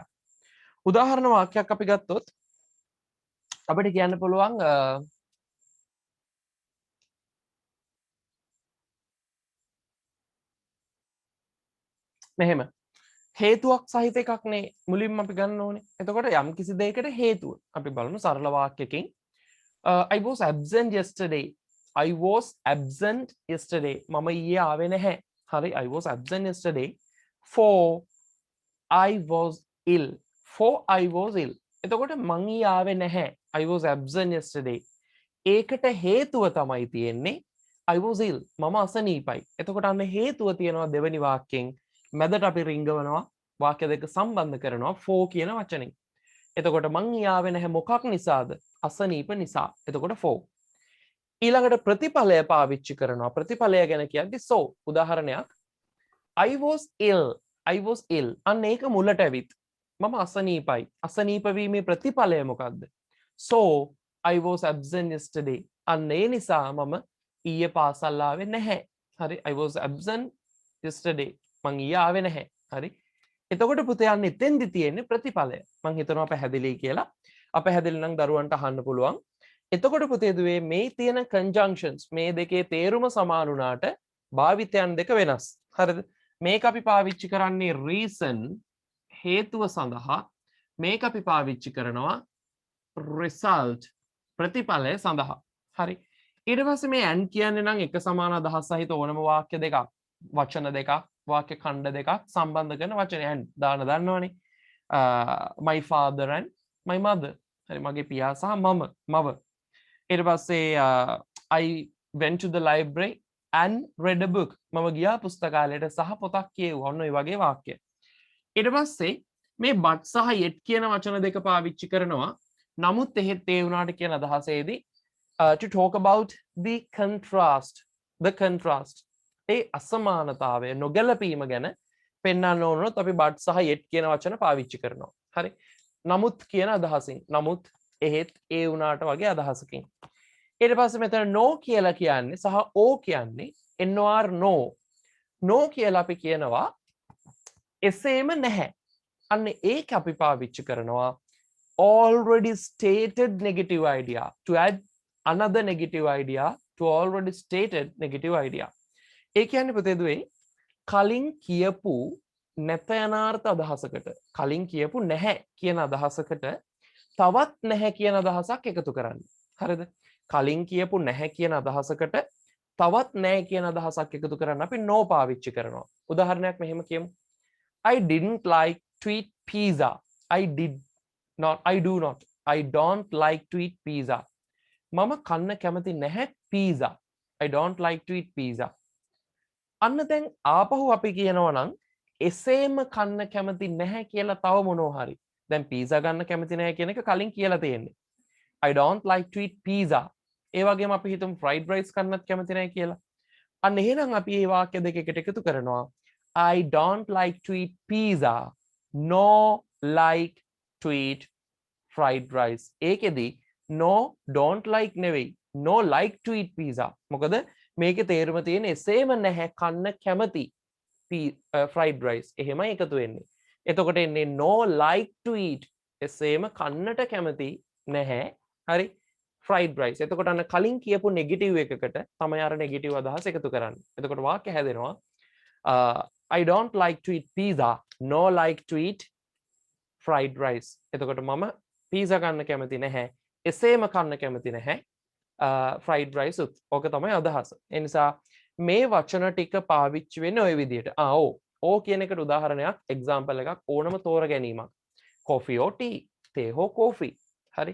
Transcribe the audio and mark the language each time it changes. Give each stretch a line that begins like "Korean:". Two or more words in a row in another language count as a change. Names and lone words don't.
Sinhala: උදාහරණ වාක්‍යයක් අපි ගත්තොත් අපිට කියන්න පුළුවන් මෙහෙම හේතුවක් සහිත එකක් නේ මුලින්ම අපි ගන්න ඕනේ. එතකොට යම් කිසි දෙයකට හේතුව අපි බලමු සරල වාක්‍යකින්
English: I was absent yesterday. I was absent yesterday.
Sinhala: මම ඊයේ ආවේ නැහැ. හරි?
English: I was absent yesterday for I was ill. for I was ill.
Sinhala: එතකොට මං ඊයේ ආවේ නැහැ.
English: I was absent yesterday.
Sinhala: ඒකට හේතුව තමයි තියෙන්නේ
English: I was ill.
Sinhala: මම අසනීපයි. එතකොට අන්න හේතුව තියෙනවා දෙවෙනි වාක්‍යයෙන්. මැදට අපි රිංගවනවා වාක්‍ය දෙක සම්බන්ධ කරනවා for කියන වචනෙන්. එතකොට මං ඊයේ ආවේ නැහැ මොකක් නිසාද? අසනීප නිසා. එතකොට for. ඊළඟට ප්‍රතිඵලය පාවිච්චි කරනවා. ප්‍රතිඵලය ගැන කියද්දි so. උදාහරණයක් I was ill.
English: I was ill.
Sinhala: අන්න ඒක මුලට ඇවිත්. මම අසනීපයි. අසනීප වීමේ ප්‍රතිඵලය මොකක්ද?
English: So I was absent yesterday.
Sinhala: අන්න ඒ නිසා මම ඊයේ පාසල් ආවේ නැහැ. හරි?
English: I was absent yesterday.
Sinhala: මං ඊයේ ආවේ නැහැ. හරි? එතකොට පුතේ යන්නේ එතෙන්දි තියෙන්නේ ප්‍රතිඵලය. මං හිතනවා පැහැදිලි කියලා. අපැහැදිලි නම් දරුවන්ට අහන්න පුළුවන්. එතකොට පුතේ දුවේ මේ තියෙන conjunctions මේ දෙකේ තේරුම සමාන වුණාට භාවිතයන් දෙක වෙනස්. හරිද? මේක අපි පාවිච්චි කරන්නේ reason හේතුව සඳහා. මේක අපි පාවිච්චි කරනවා result ප්‍රතිඵලය සඳහා. හරි? ඊට පස්සේ මේ and කියන්නේ නම් එක සමාන අදහස් සහිත ඕනම වාක්‍ය දෙකක් වචන දෙකක් වාක්‍ය ඛණ්ඩ දෙකක් සම්බන්ධ කරන වචන and දාන දන්නවනේ.
English: My father and my mother.
Sinhala: හරි? මගේ පියා සහ මව. ඊට පස්සේ
English: I went to the library and read a book.
Sinhala: මම ගියා පුස්තකාලයට සහ පොතක් කියවුවා. ඔන්න ඔය වගේ වාක්‍ය. ඊට පස්සේ මේ but සහ yet කියන වචන දෙක පාවිච්චි කරනවා. නමුත් එහෙත් ඒ වුණාට කියන අදහසේදී
English: to talk about the contrast.
Sinhala: ඒ අසමානතාවය නොගැලපීම ගැන පෙන්වන්න ඕනොත් අපි but සහ yet කියන වචන පාවිච්චි කරනවා. හරි? නමුත් කියන අදහසින්. නමුත් එහෙත් ඒ වුණාට වගේ අදහසකින්. ඊට පස්සේ මෙතන no කියලා කියන්නේ සහ o කියන්නේ
English: nor no
Sinhala: කියලා අපි කියනවා එසේම නැහැ. අන්න ඒක අපි පාවිච්චි කරනවා
English: already stated negative idea to add another negative idea to already stated negative idea.
Sinhala: ඒ කියන්නේ පුතේ දුවේ කලින් කියපු නැත යනාර්ථ අදහසකට කලින් කියපු නැහැ කියන අදහසකට තවත් නැහැ කියන අදහසක් එකතු කරන්න. හරිද? කලින් කියපු නැහැ කියන අදහසකට තවත් නැහැ කියන අදහසක් එකතු කරන්න අපි no පාවිච්චි කරනවා. උදාහරණයක් මෙහෙම කියමු.
English: I didn't like to eat pizza. I don't like to eat pizza.
Sinhala: මම කන්න කැමති නැහැ pizza.
English: I don't like to eat pizza.
Sinhala: අන්න දැන් ආපහු අපි කියනවා නම් එසේම කන්න කැමති නැහැ කියලා තව මොනවා හරි. දැන් pizza ගන්න කැමති නැහැ කියන එක කලින් කියලා තියෙන්නේ.
English: I don't like to eat pizza.
Sinhala: ඒ වගේම අපි හිතමු
English: fried rice
Sinhala: කන්නත් කැමති නැහැ කියලා. අන්න එහෙනම් අපි මේ වාක්‍ය දෙක එකට එකතු කරනවා.
English: I don't like to eat pizza. No like to eat fried rice.
Sinhala: ඒකෙදි
English: no don't like
Sinhala: නෙවෙයි.
English: No like to eat pizza.
Sinhala: මොකද මේකේ තේරුම තියෙන එසේම නැහැ කන්න කැමති
English: fried rice.
Sinhala: එහෙමයි එකතු වෙන්නේ. එතකොට එන්නේ
English: no like to eat
Sinhala: එසේම කන්නට කැමති නැහැ. හරි.
English: fried rice.
Sinhala: එතකොට අන්න කලින් කියපු negative එකකට තමයි අර negative අදහස එකතු කරන්නේ. එතකොට වාක්‍ය හැදෙනවා
English: I don't like to eat pizza, no like to eat fried rice.
Sinhala: එතකොට මම pizza කන්න කැමති නැහැ. එසේම කන්න කැමති නැහැ
English: fried rice
Sinhala: උත්. ඕක තමයි අදහස. ඒ නිසා මේ වචන ටික පාවිච්චි වෙන්නේ ওই විදිහට. ඕ කියන එකට උදාහරණයක් example එකක් ඕනම තෝර ගැනීමක්.
English: coffee or tea,
Sinhala: තේ හෝ coffee. හරි.